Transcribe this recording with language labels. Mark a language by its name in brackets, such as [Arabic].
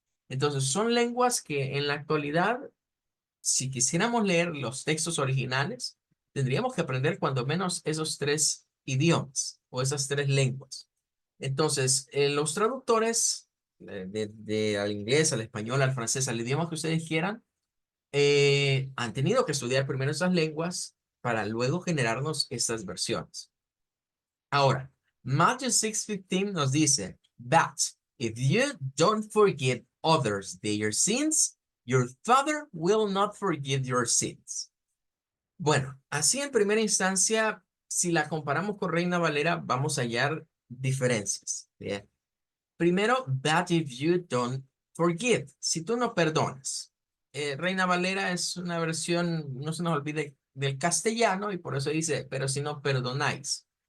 [Spanish] Entonces, son lenguas que en la actualidad, si quisiéramos leer los textos originales, tendríamos que aprender cuando menos esos tres idiomas o esas tres lenguas. Entonces, los traductores al inglés, al español, al francés, al idioma que ustedes quieran, han tenido que estudiar primero esas lenguas para luego generarnos estas versiones. Ahora, Matthew 6:15 nos dice, [English] But if you don't forgive others their sins, your Father will not forgive your sins. [Spanish] Bueno, así en primera instancia, si la comparamos con Reina Valera, vamos a hallar diferencias. ¿Bien? Primero, [English] but if you don't forgive, [Spanish] si tú no perdonas. Reina Valera es una versión, no se nos olvide, del castellano y por eso dice, pero si no perdonáis.